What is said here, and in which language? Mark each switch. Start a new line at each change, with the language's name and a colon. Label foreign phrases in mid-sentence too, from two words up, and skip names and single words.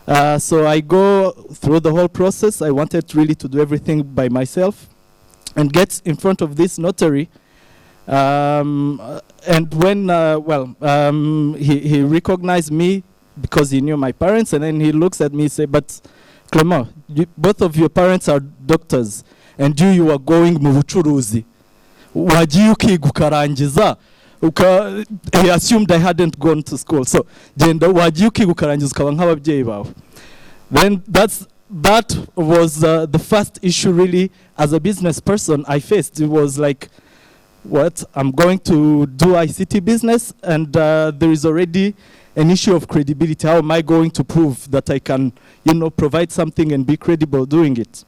English: So I go through the whole process. I wanted really to do everything by myself and get in front of this notary. And when, he recognized me because he knew my parents, and then he looks at me and says, but Clement, both of your parents are doctors, and you are going
Kinyarwanda: mu bucuruzi. Wagiye ukiga ukarangiza.
English: He assumed I hadn't gone to school. So,
Kinyarwanda: genda wagiye ukiga ukarangiza ukaba nk'ababyeyi bawe.
English: Then that was the first issue really as a business person I faced. It was like, what, I'm going to do ICT business, and there is already an issue of credibility. How am I going to prove that I can, provide something and be credible doing it?